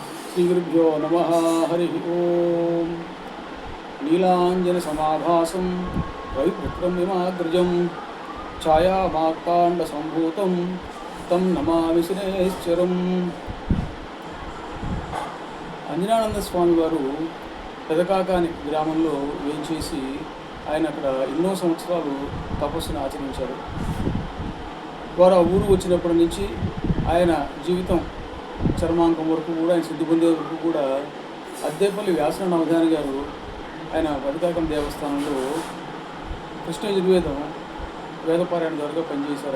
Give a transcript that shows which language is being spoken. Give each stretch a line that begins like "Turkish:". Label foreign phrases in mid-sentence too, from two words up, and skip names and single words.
Sanskrit: श्रीगुरुभ्यो नमः। हरि ओम। नीलाञ्जनसमाभासं रविपुत्रं विमाग्रजं छायामार्ताण्डसम्भूतं तं नमामि శనేశ్వరం.
Telugu: అంజనానంద స్వామి వారు పెదకాకాని గ్రామంలో వేయించేసి ఆయన అక్కడ ఎన్నో సంవత్సరాలు తపస్సును ఆచరించారు. వారు ఆ ఊరు వచ్చినప్పటి నుంచి ఆయన జీవితం చర్మాంకం వరకు కూడా, ఆయన సిద్ధి పొందే వరకు కూడా అద్దేపల్లి వ్యాసన అవధాని గారు ఆయన పెదకాకం దేవస్థానంలో కృష్ణ యజుర్వేదం వేదపారాయణ ద్వారా పనిచేశారు.